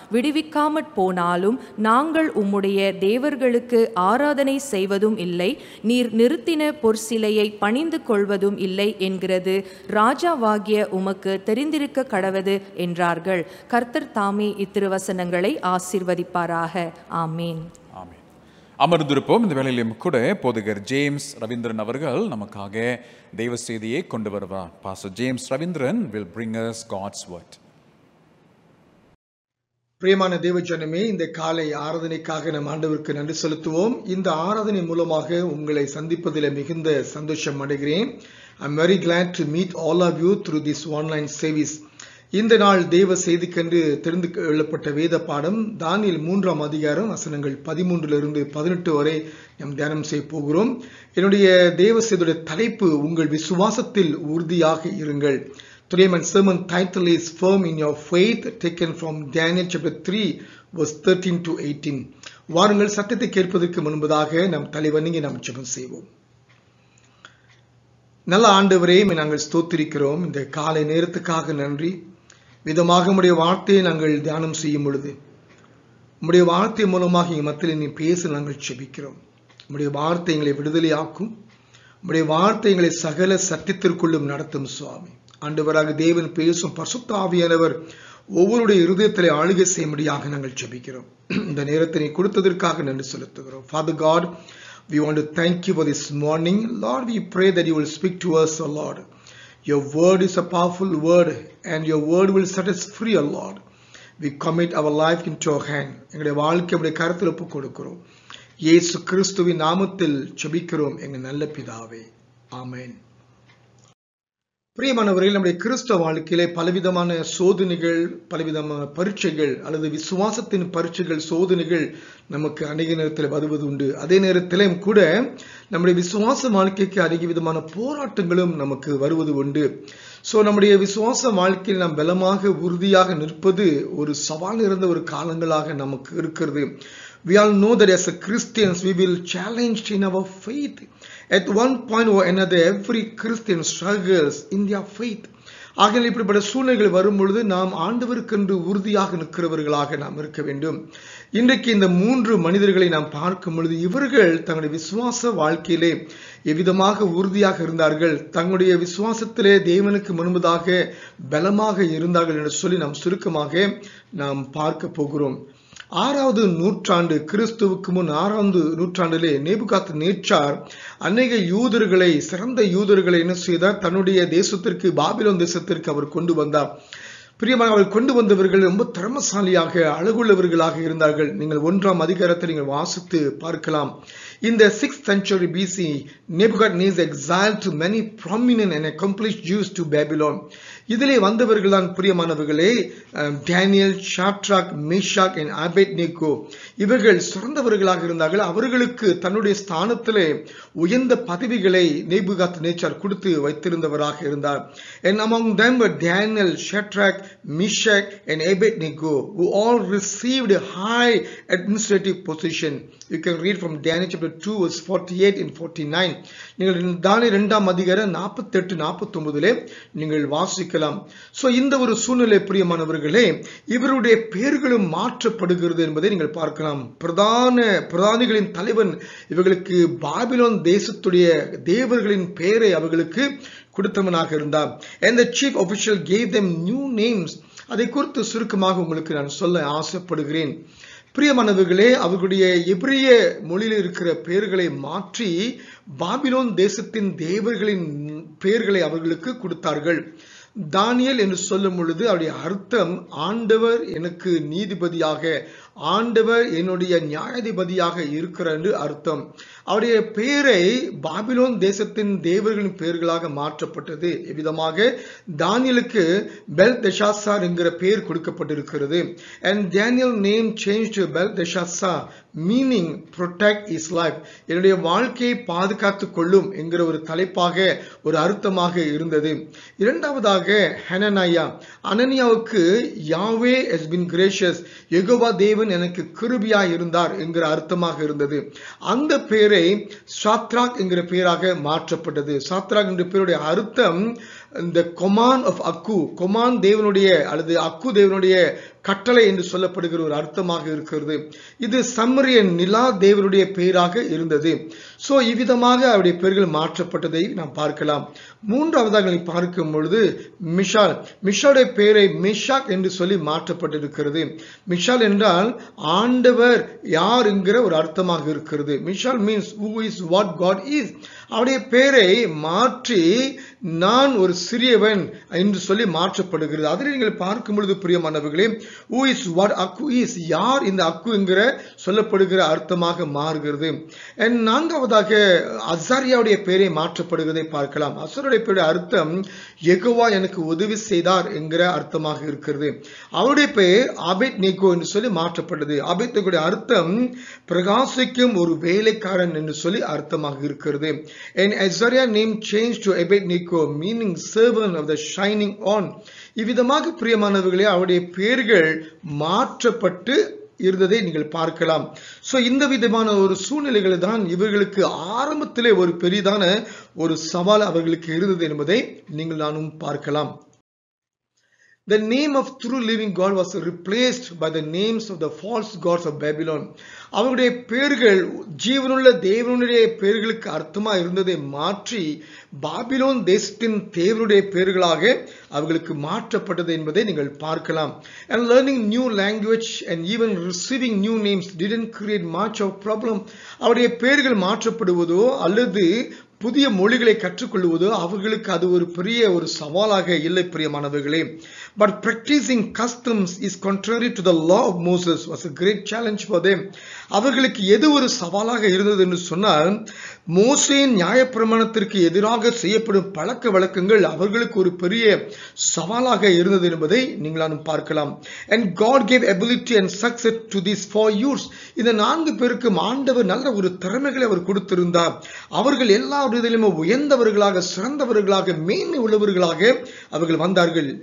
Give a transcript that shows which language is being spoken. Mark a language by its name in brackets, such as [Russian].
[Tamil] விடுவிக்காமற் போனாலும் நாங்கள் உம்முடைய தேவர்களுக்கு ஆராதனை செய்வதும் இல்லை, நீர் நிறுத்தின பொற்சிலையை பணிந்து கொள்வதும் இல்லை என்கிறது ராஜாவாகிய உமக்கு தெரிந்திருக்க கடவது என்றார்கள். கர்த்தர் தாமே இத்திருவசனங்களை ஆசீர்வதிப்பாராக. ஆமீன். ஆமென். அமர்ந்திருப்போம். இந்த வேளையிலும் கூட போதகர் ஜேம்ஸ் ரவீந்திரன் அவர்கள் நமக்காக தெய்வ செய்தியை கொண்டு வருவார். [English] Pastor James Ravindran will bring us God's word. [Tamil] பிரியமான தேவஜனமே, இந்த காலை ஆராதனைக்காக நம் ஆண்டவருக்கு நன்றி செலுத்துவோம். இந்த ஆராதனை மூலமாக உங்களை சந்திப்பதில் மிகுந்த சந்தோஷம் அடைகிறேன். [English] I'm very glad to meet all of you through this online service. [Tamil] இந்த நாள் தேவ செய்திக்கென்று தெரிந்து கொள்ளப்பட்ட வேத பாடம் தானியேல் 3ஆம் அதிகாரம் வசனங்கள் 13 18 வரை நாம் தியானம் செய்ய போகிறோம். என்னுடைய தேவ செய்தியுடைய தலைப்பு, உங்கள் விசுவாசத்தில் உறுதியாக இருங்கள். [English] Today my sermon title is Firm in Your Faith, taken from Daniel chapter 3 verse 13 to 18. [Tamil] வாருங்கள் சத்தத்தை கேட்பதற்கு முன்பதாக நாம் தலைவணங்கி நாம் ஜெபம் செய்வோம். நல்ல ஆண்டவரே, நாங்கள் ஸ்தோத்திரிக்கிறோம். இந்த காலை நேரத்துக்காக நன்றி. விதமாக உம்முடைய வார்த்தையை நாங்கள் தியானம் செய்யும் பொழுது உம்முடைய வார்த்தை மூலமாக எங்கள் மத்தியில் நீ பேச நாங்கள் ஜெபிக்கிறோம். உம்முடைய வார்த்தை எங்களை விடுதலையாக்கும். உம்முடைய வார்த்தை எங்களை சகல சத்தியத்திற்குள்ளும் நடத்தும் சுவாமி. ஆண்டவராக தேவன் பேசும் பரிசுத்த ஆவியானவர் ஒவ்வொருடைய இருதயத்திலே ஆளுகை செய்யும்படியாக நாங்கள் ஜெபிக்கிறோம். இந்த நேரத்தை நீ கொடுத்ததற்காக நன்றி செலுத்துகிறோம். [English] Father God, we want to thank you for this morning. Lord, we pray that you will speak to us, O Lord. Your word is a powerful word and your word will set us free, O Lord. We commit our life into your hand. [Tamil] எங்களுடைய வாழ்க்கை உடைய கரத்தில் ஒப்புக் கொடுக்கிறோம். இயேசு கிறிஸ்துவின் நாமத்தில் ஜெபிக்கிறோம் எங்கள் நல்ல பிதாவே. ஆமென். பிரியமானவர்கள், நம்முடைய கிறிஸ்தவ வாழ்க்கையிலே பலவிதமான சோதனைகள், பலவிதமான பரீட்சைகள் அல்லது விசுவாசத்தின் பரீட்சைகள், சோதனைகள் நமக்கு அநேக நேரத்தில் வருவது உண்டு. அதே நேரத்திலும் கூட நம்முடைய விசுவாச வாழ்க்கைக்கு அநேக விதமான போராட்டங்களும் நமக்கு வருவது உண்டு. நம்முடைய விசுவாச வாழ்க்கையில் நாம் பலமாக உறுதியாக நிற்பது ஒரு சவால் இருந்த ஒரு காலங்களாக நமக்கு இருக்கிறது. [English] We all know that as a Christians, we will challenge in our faith. At one point or another, every Christian struggles in their faith. [Tamil] ஆகவே இப்படிப்பட்ட சூழ்நிலைகள் வரும் பொழுது நாம் ஆண்டவருக்கென்று உறுதியாக நிற்கிறவர்களாக நாம் இருக்க வேண்டும். இன்றைக்கு இந்த 3 மனிதர்களை நாம் பார்க்கும் பொழுது இவர்கள் தங்களுடைய விசுவாச வாழ்க்கையிலே எவ்விதமாக உறுதியாக இருந்தார்கள், தங்களுடைய விசுவாசத்திலே தேவனுக்கு முன்பதாக பலமாக இருந்தார்கள் என்று சொல்லி நாம் சுருக்கமாக நாம் பார்க்க போகிறோம். 6வது நூற்றாண்டு, கிறிஸ்துவுக்கு முன் 6வது நூற்றாண்டிலே நேபுகாத்நேச்சார் அநேக யூதர்களை, சிறந்த யூதர்களை என்ன செய்தார், தன்னுடைய தேசத்திற்கு, பாபிலோன் தேசத்திற்கு அவர் கொண்டு வந்தார். பிரியமாக அவர் கொண்டு வந்தவர்கள் ரொம்ப திறமசாலியாக, அழகுள்ளவர்களாக இருந்தார்கள். நீங்கள் 1ஆம் அதிகாரத்தை நீங்கள் வாசித்து பார்க்கலாம். [English] In the 6th century BC, Nebuchadnezzar exiled to many prominent and accomplished Jews to Babylon. [Tamil] இதிலே வந்தவர்கள் தான் பிரியமானவர்களே Daniel, Shadrach, Meshach and Abednego. இவர்கள் சிறந்தவர்களாக இருந்தார்கள். அவர்களுக்கு தன்னுடைய ஸ்தானத்திலே உயர்ந்த பதவிகளை நேபுகாத்நேச்சார் கொடுத்து வைத்திருந்தவராக இருந்தார். [English] And among them were Daniel, Shadrach, Meshach and Abednego, who all received a high administrative position. You can read from Daniel chapter 2 verse 48 and 49. [Tamil] நீங்கள் தானியேல் 2ஆம் அதிகாரம் 48 49 நீங்கள் வாசிக்கலாம். சோ இந்த ஒரு சூழ்நிலை பிரியமானவர்களே, இவருடைய பெயர்களும் மாற்றப்படுகிறது என்பதை நீங்கள் பார்க்கலாம். பிரதானிகளின் தலைவன் இவர்களுக்கு பாபிலோன் தேசத்துடைய தேவர்களின் பெயரை அவர்களுக்கு கொடுத்தவனாக இருந்தார். [English] And the chief official gave them new names. [Tamil] அதை குறித்து சுருக்கமாக உங்களுக்கு நான் சொல்ல ஆசைப்படுகிறேன். பிரியமானவர்களே, அவர்களுடைய எபிரிய மொழியில் இருக்கிற பெயர்களை மாற்றி பாபிலோன் தேசத்தின் தேவர்களின் பெயர்களை அவர்களுக்கு கொடுத்தார்கள். தானியேல் என்று சொல்லும் பொழுது அவருடைய அர்த்தம் ஆண்டவர் எனக்கு நீதிபதியாக, ஆண்டவர் என்னுடைய நியாயாதிபதியாக இருக்கிறார் என்று அர்த்தம். அவருடைய பெயரை பாபிலோன் தேசத்தின் தேவர்களின் பெயர்களாக மாற்றப்பட்டது. இவ்விதமாக தானியேலுக்கு பெல்தெஷாசார் என்கிற பெயர் கொடுக்கப்பட்டிருக்கிறது. [English] And Daniel name changed to Belteshazzar, meaning protect his life. [Tamil] என்னுடைய வாழ்க்கையை பாதுகாத்துக் கொள்ளும் என்கிற ஒரு தலைப்பாக, ஒரு அர்த்தமாக இருந்தது. இரண்டாவதாக Hananiah. அனனியாவுக்கு Yahweh [English] has been gracious, [Tamil] Jehovah தேவன் எனக்கு கிருபையாய் இருந்தார் என்கிற அர்த்தமாக இருந்தது. அந்த பெயரை சாத்ராக் என்கிற பெயராக மாற்றப்பட்டது. சாத்ராக் என்ற பெயருடைய அர்த்தம் இந்த கொமான் ஆஃப் அக்கு, கொமான் தேவனுடைய அல்லது அக்கு தேவனுடைய கட்டளை என்று சொல்லப்படுகிற ஒரு அர்த்தமாக இருக்கிறது. இது சம்மரியன் நிலா தேவனுடைய பெயராக இருந்தது. சோ இவ்விதமாக அவருடைய பெயர்கள் மாற்றப்பட்டதை நாம் பார்க்கலாம். மூன்றாவதாக பார்க்கும் பொழுது மிஷால், மிஷாலுடைய பெயரை மேஷாக் என்று சொல்லி மாற்றப்பட்டிருக்கிறது. மிஷால் என்றால் ஆண்டவர் யார் என்கிற ஒரு அர்த்தமாக இருக்கிறது. [English] Mishael means who is what God is. [Tamil] அவருடைய பெயரை மாற்றி நான் ஒரு சிறியவன் என்று சொல்லி மாற்றப்படுகிறது. அதில் நீங்கள் பார்க்கும் பொழுது பிரியமானவர்களே, [English] who is what அக்கு is, [Tamil] யார் இந்த அக்கு என்கிற சொல்லப்படுகிற அர்த்தமாக மாறுகிறது. நான்காவதாக அசாரியாவுடைய பெயரை மாற்றப்படுகிறதை பார்க்கலாம். அசாரியாவுடைய பெயருடைய அர்த்தம் யெகோவா எனக்கு உதவி செய்தார் என்கிற அர்த்தமாக இருக்கிறது. அவருடைய பெயர் ஆபேத்நேகோ என்று சொல்லி மாற்றப்பட்டது. ஆபேத்நேகோடைய அர்த்தம் பிரகாசிக்கும் ஒரு வேலைக்காரன் என்று சொல்லி அர்த்தமாக இருக்கிறது. [English] And Azariah name changed to Abednego, meaning servant of the shining on. [Tamil] இவ்விதமாக பிரியமானவர்களே, அவருடைய பெயர்கள் மாற்றப்பட்டு இருந்ததை நீங்கள் பார்க்கலாம். சோ இந்த விதமான ஒரு சூழ்நிலைகள் தான் இவர்களுக்கு ஆரம்பத்திலே ஒரு பெரிதான ஒரு சவால் அவர்களுக்கு இருந்தது என்பதை நீங்கள் நானும் பார்க்கலாம். [English] The name of true living God was replaced by the names of the false gods of Babylon. [Tamil] அவருடைய பெயர்கள் ஜீவனுள்ள தேவனுடைய பெயர்களுக்கு அர்த்தமா இருந்ததை மாற்றி பாபிலோன் தேசத்தின் தேவனுடைய பெயர்களாக அவர்களுக்கு மாற்றப்பட்டது என்பதை நீங்கள் பார்க்கலாம். [English] And learning new language and even receiving new names didn't create much of problem. [Tamil] அவருடைய பெயர்கள் மாற்றப்படுவதோ அல்லது புதிய மொழிகளை கற்றுக்கொள்வதோ அவர்களுக்கு அது ஒரு பெரிய ஒரு சவாலாக இல்லை பிரியமானவர்களே. [English] But practicing customs is contrary to the law of Moses was a great challenge for them. [Tamil] அவர்களுக்கு எது ஒரு சவாலாக இருந்தது என்று சொன்னால், மோசேயின் நியாயப்பிரமாணத்திற்கு எதிராக செய்யப்படும் பழக்க வழக்கங்கள் அவர்களுக்கு ஒரு பெரிய சவாலாக இருந்தது என்பதை நீங்களாம் பார்க்கலாம். [English] And God gave ability and success to these 4 youths. [Tamil] இந்த 4 பேருக்கும் ஆண்டவர் நல்ல ஒரு திறமைகளை அவர் கொடுத்திருந்தார். அவர்கள் எல்லா விதத்திலும் உயர்ந்தவர்களாக, சிறந்தவர்களாக, மேன்மை உள்ளவர்களாக அவர்கள் வந்தார்கள்.